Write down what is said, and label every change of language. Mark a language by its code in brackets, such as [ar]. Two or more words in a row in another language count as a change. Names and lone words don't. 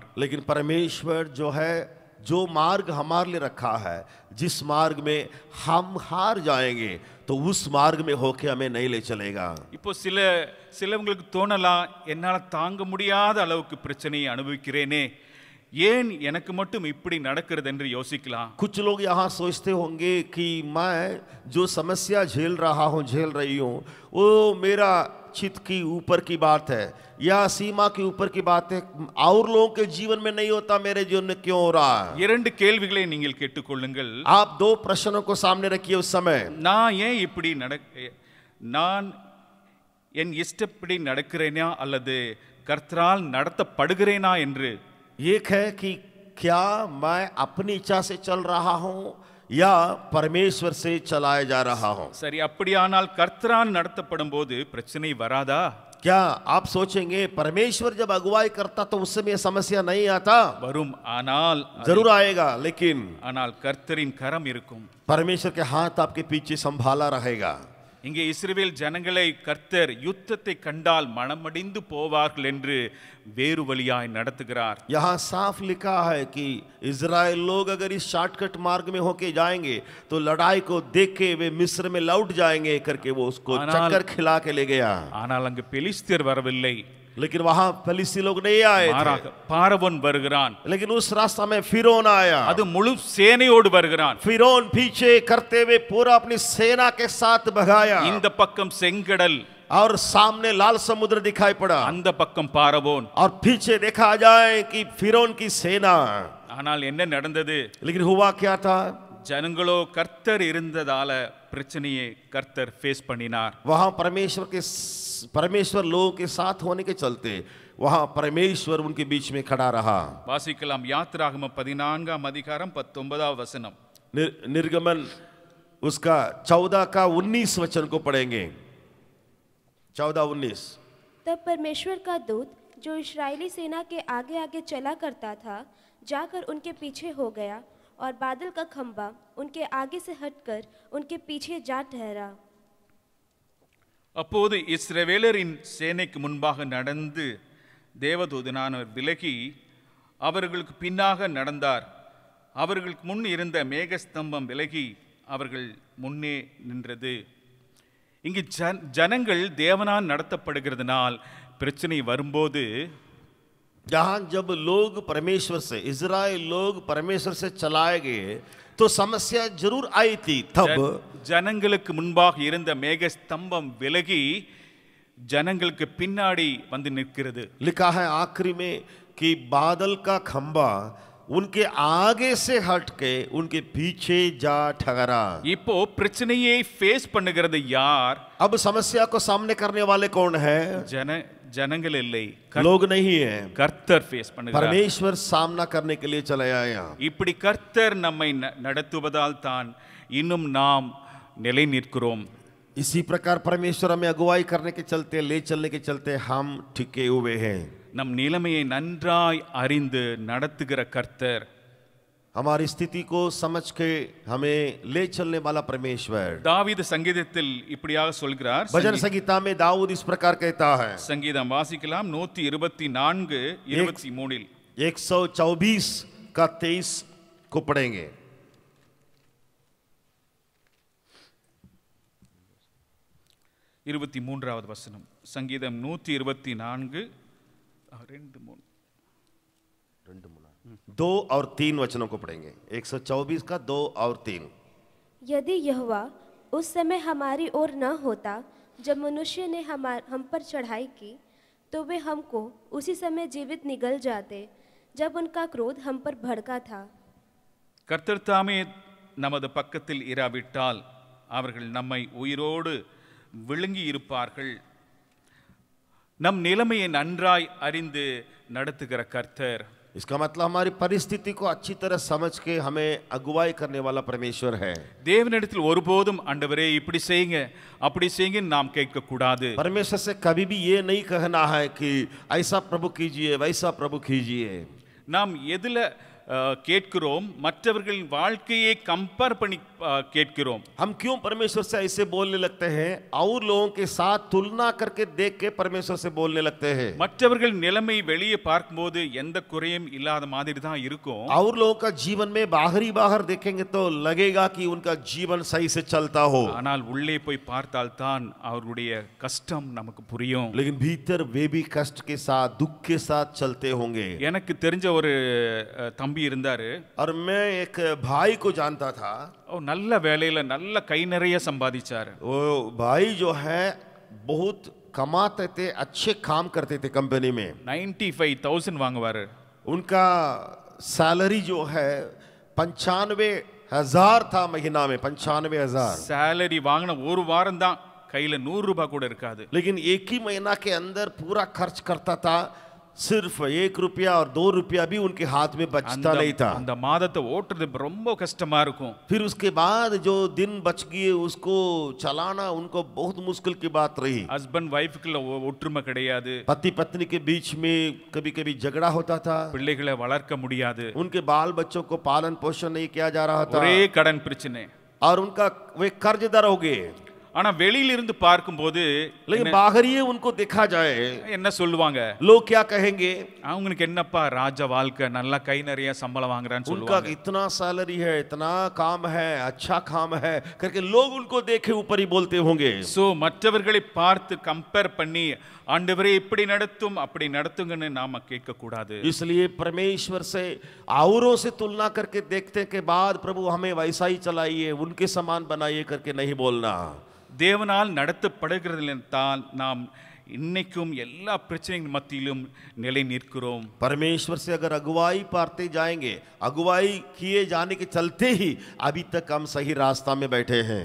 [hi] लेकिन परमेश्वर जो है, जो मार्ग हमारे लिए रखा है, जिस मार्ग में हम हार जाएंगे तो उस मार्ग में होके हमें नहीं ले चलेगा. [ta] இப்போ சிலவங்களுக்கு தோணலாம், என்னால தாங்க முடியாத அளவுக்கு பிரச்சனையை அனுபவிக்கிறேனே, ஏன் எனக்கு மட்டும் இப்படி நடக்கிறது என்று யோசிக்கலாம். [hi] कुछ लोग यहाँ सोचते होंगे कि मैं जो समस्या झेल रहा हूँ, झेल रही हूँ, वो मेरा चित की ऊपर की बात है या सीमा के ऊपर की बात है, और लोगों के जीवन में नहीं होता, मेरे जीवन में क्यों हो रहा है? [ta] இரண்டு கேள்விகளை நீங்கள் கேட்டுக்கொள்ளுங்கள். [hi] आप दो प्रश्नों को सामने रखिए उस समय. [ta] நான் ஏன் இப்படி நான் என் இஷ்டப்படி நடக்கிறேனா அல்லது கர்த்தரால் நடத்தப்படுகிறேனா என்று. [hi] एक है कि क्या मैं अपनी इच्छा से चल रहा हूं या परमेश्वर से चलाया जा रहा हूं. [ta] சரி, அப்படியானால் கர்த்தரால் நடத்தப்படும் போது பிரச்சனை வராதா? [hi] क्या आप सोचेंगे परमेश्वर जब अगुवाई करता तो उस समय समस्या नहीं आता? [ta] வரும். ஆனால் [hi] जरूर आएगा, लेकिन [ta] ஆனால் கர்த்தரின் கரம் இருக்கும். [hi] परमेश्वर के हाथ आपके पीछे संभाला रहेगा। [ta] இங்கே இஸ்ரவேல் ஜனங்களை கர்த்தர் யுத்தத்தை கண்டால் மனமடிந்து போவார்கள் என்று வேறு வழியாய் நடத்துகிறார். [hi] यहाँ साफ लिखा है कि इजराइल लोग अगर इस शॉर्टकट मार्ग में होके जाएंगे तो लड़ाई को देख के वे मिस्र में लौट जाएंगे करके वो उसको चक्कर खिला के ले गया। [ta] ஆனால் அங்கு பெலிஸ்தியர் வரவில்லை. [hi] लेकिन वहां फलिस्ती लोग नहीं आए थे, [ta] மாறாக பார்வோன் வருகிறான். [hi] लेकिन उस रास्ता में फिरौन आया। [ta] அது முழு சேனையோடு வருகிறான். [hi] फिरौन पीछे करते हुए पूरा अपनी सेना के साथ भगाया, [ta] இந்த பக்கம் செங்கடல், [hi] और सामने लाल समुद्र दिखाई पड़ा, [ta] அந்த பக்கம் பார்வோன். [hi] और पीछे देखा जाए कि फिरौन की सेना। [ta] ஆனால் என்ன நடந்தது? [hi] लेकिन हुआ क्या था? [ta] ஜனங்களோ கர்த்தர் இருந்ததால பிரச்சனையை கர்த்தர் ஃபேஸ் பண்ணினார். [hi] वहां परमेश्वर लोगों के साथ होने के चलते वहां परमेश्वर उनके बीच में खड़ा रहा। [ta] வாசிக்கலாம் யாத்திராகமம் 14ஆம் அதிகாரம் 19ஆம் வசனம். [hi] निर्गमन उसका 14 का 19 वचन को पढ़ेंगे। 14-19। तब परमेश्वर का दूत जो इस्राएली सेना के आगे आगे चला करता था जाकर उनके पीछे हो गया, और बादल का खंभा उनके आगे से हटकर उनके पीछे जा ठहरा। [ta] அப்போது இஸ்ரவேலரின் சேனைக்கு முன்பாக நடந்து தேவதூதனானவர் விலகி அவர்களுக்கு பின்னாக நடந்தார். அவர்களுக்கு முன் இருந்த மேகஸ்தம்பம் விலகி அவர்கள் முன்னே நின்றது. இங்கு ஜனங்கள் தேவனால் நடத்தப்படுகிறதுனால் பிரச்சனை வரும்போது, [hi] जहां जब लोग परमेश्वर से, इजराइल लोग परमेश्वर से चलाए गए तो समस्या जरूर आई थी। तब [ta] ஜனங்களுக்கு முன்பாக இருந்த மேகஸ்தம்பம் விலகி ஜனங்களுக்கு பின்னாடி வந்து நிற்கிறது. [hi] लिखा है आखिरी में कि बादल का खंबा उनके आगे से हट के उनके पीछे जा ठहरा। [ta] இப்போ பிரச்சனையை ஃபேஸ் பண்ணுகிறது யார்? [hi] अब समस्या को सामने करने वाले कौन है? [ta] ஜனங்கள் இல்லை, [hi] लोग नहीं है, [ta] கர்த்தர் ஃபேஸ் பண்ணுகிறார். [hi] परमेश्वर सामना करने के लिए चले आया। [ta] இப்படி கர்த்தர் நம்மை நடத்துவதால் தான் இன்னும் நாம் நிலை நிற்கிறோம். [hi] इसी प्रकार परमेश्वर हमें अगुवाई करने के चलते, ले चलने के चलते हम टिके हुए हैं। [ta] நம் நிலைமையை நன்றாய் அறிந்து நடத்துகிற கர்த்தர், [hi] हमारी स्थिति को समझ के हमें ले चलने वाला परमेश्वर। [ta] தாவீது சங்கீதத்தில் இப்படியாக சொல்கிறார். [hi] भजन संगीता में दाऊद इस प्रकार कहता है। [ta] சங்கீதம் வாசிக்கலாம் 124:23. 124 का 23 को पढ़ेंगे। 23வது வசனம். சங்கீதம் 124 [hi] 2 और 3 वचनों को पढ़ेंगे। 124 का 2 और 3। यदि यहोवा उस समय हमारी ओर न होता जब मनुष्य ने हम पर चढ़ाई की, तो वे हमको उसी समय जीवित निगल जाते जब उनका क्रोध हम पर भड़का था। [ta] கர்த்தர் தாமே நமது பக்கத்தில் இராவிட்டால் அவர்கள் நம்மை உயிரோடு விழுங்கி இருப்பார்கள். நம் நிலைமையை நன்றாய் அறிந்து நடத்துகிற கர்த்தர். [hi] इसका मतलब हमारी परिस्थिति को अच्छी तरह समझ के हमें अगुवाई करने वाला परमेश्वर है। [ta] தேவனிடத்தில் ஒருபோதும் ஆண்டவரே இப்படி செய்யுங்க அப்படி செய்யுங்க நாம் கேட்க கூடாது. [hi] परमेश्वर से कभी भी ये नहीं कहना है कि ऐसा प्रभु कीजिए, वैसा प्रभु कीजिए। [ta] நாம் எதுல கேட்கிறோம்? மற்றவர்களின் வாழ்க்கையை கம்பேர் பண்ணி கேட்கிறோம். [hi] हम क्यों परमेश्वर से ऐसे बोलने लगते हैं? और लोगों के साथ तुलना करके देख के परमेश्वर से बोलने लगते हैं। [ta] மற்றவர்கள் நிலைமை வெளியே பார்க்கும்போது எந்த குறையும் இல்லாத மாதிரி தான் இருக்கும். [hi] और लोगों का जीवन में बाहर देखेंगे तो लगेगा कि उनका जीवन सही से चलता हो, [ta] ஆனால் உள்ளே போய் பார்த்தால் தான் அவருடைய கஷ்டம் நமக்கு புரியும். [hi] लेकिन भीतर वे भी कष्ट के साथ, दुख के साथ चलते होंगे। [ta] எனக்கு தெரிஞ்ச ஒரு தம்பி இருந்தாரு. [hi] और मैं एक भाई को जानता था। [ta] நல்ல வேலையில நல்ல கை நிறைய சம்பாதிச்சாரு. [hi] वो भाई जो है बहुत कमाते थे, अच्छे काम करते थे कंपनी में। [ta] 95,000 வாங்குவாரு. [hi] उनका सैलरी जो है 95,000 था महीना में। 95,000 [ta] சேலரி வாங்கின ஒரு வாரம் தான் கையில 100 ரூபாய் கூட இருக்காது. [hi] लेकिन एक ही महीना के अंदर पूरा खर्च करता था सिर्फ 1 रुपया और 2 रुपया भी उनके हाथ में बचता नहीं था। [ta] அந்த மாதத்தை ஓட்டுறது ரொம்ப கஷ்டமா இருக்கும். [hi] फिर उसके बाद जो दिन बच गए उसको चलाना उनको बहुत मुश्किल की बात रही। [en] husband wife-க்குள்ள [ta] ஒற்றுமை கிடையாது. [hi] पति पत्नी के बीच में कभी कभी झगड़ा होता था। [ta] பிள்ளைகளை வளர்க்க முடியாது. [hi] उनके बाल बच्चों को पालन पोषण नहीं किया जा रहा था [ta] ஒரே கடன் பிரச்சனை. [hi] और उनका वे कर्जदार हो गए। [ta] ஆனா வெளியில இருந்து பார்க்கும்போது [hi] लेकिन बाहर ही उनको देखा जाए [ta] என்ன சொல்லுவாங்க? [hi] लोग क्या कहेंगे? [ta] அவங்களுக்கு என்னப்பா ராஜ வாழ்க்கை, நல்லா கை நிறைய சம்பளம் வாங்குறான்னு [hi] उनका [ta] சொல்லுவாங்க. [hi] इतना सैलरी है, इतना काम है, अच्छा काम है करके लोग उनको देखे ऊपर ही बोलते होंगे। [ta] சோ மற்றவர்களை பார்த்து கம்பேர் பண்ணி ஆண்டவரே இப்படி நடத்தும் அப்படி நடத்துங்கன்னு நாம கேட்க கூடாது. [hi] इसलिए परमेश्वर से औरों से तुलना करके देखने के बाद प्रभु हमें वैसा ही चलाइए, उनके समान बनाइए करके नहीं बोलना। [ta] தேவனால் நடத்தப்படுகிறதில்தான் நாம் இன்னைக்கும் எல்லா பிரச்சனைகள் மத்தியிலும் நிலை நிற்கிறோம். [hi] परमेश्वर से अगर अगुवाई पाते जाएंगे, अगुवाई किए जाने के चलते ही अभी तक हम सही रास्ता में बैठे हैं।